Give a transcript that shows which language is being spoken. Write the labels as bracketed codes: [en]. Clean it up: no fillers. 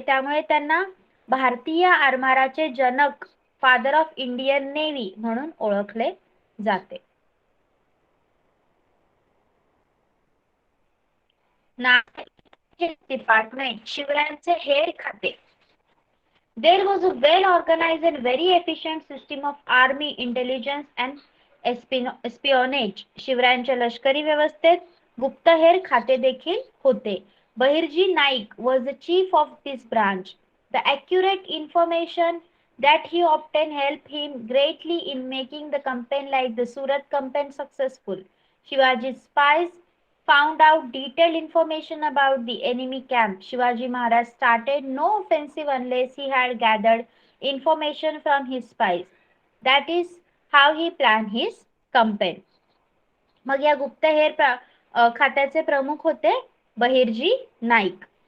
[mr] त्यामुळे त्यांना भारतीय आरमाराचे जनक, [en] father of Indian navy [mr] म्हणून ओळखले जाते. डिपार्टमेंट, शिवरायांचे हेर खाते. [en] There was a well-organized and very efficient system of army intelligence and espionage. [mr] शिवरायांच्या लष्करी व्यवस्थेत गुप्तहेर खाते देखील होते. [en] Bahirji Naik was the chief of this branch. The accurate information that he obtained helped him greatly in making the campaign like the Surat campaign successful. Shivaji's spies found out detailed information about the enemy camp. Shivaji Maharaj started no offensive unless he had gathered information from his spies. That is how he planned his campaign. [mr] मग या गुप्तहेर खात्याचे प्रमुख होते बहिर्जी नाईक.